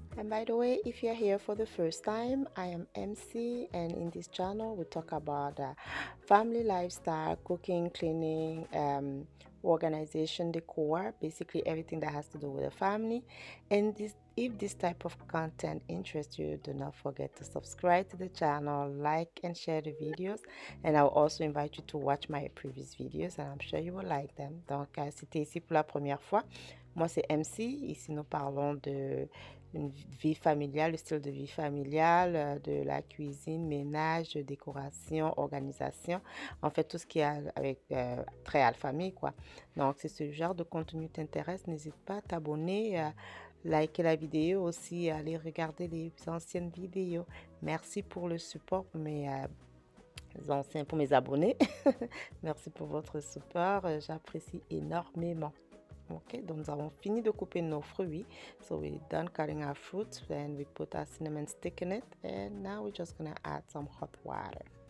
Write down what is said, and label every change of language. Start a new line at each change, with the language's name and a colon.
English: By the way, if you're here for the first time, I am MC, and in this channel we talk about family lifestyle, cooking, cleaning, organization, decor, basically everything that has to do with the family. And if this type of content interests you, do not forget to subscribe to the channel, like and share the videos, and I'll also invite you to watch my previous videos, and I'm sure you will like them.
French: Donc si tu es ici pour la première fois, moi c'est MC. Ici nous parlons de une vie familiale, le style de vie familiale, de la cuisine, ménage, décoration, organisation, en fait tout ce qui est avec trait à la famille, quoi. Donc si ce genre de contenu t'intéresse, n'hésite pas à t'abonner, liker la vidéo aussi, aller regarder les anciennes vidéos. Merci pour le support pour mes abonnés. Merci pour votre support, j'apprécie énormément. Okay, donc nous avons fini de couper nos fruits.
English: So we're done cutting our fruits, and we put our cinnamon stick in it, and now we're just gonna add some hot water.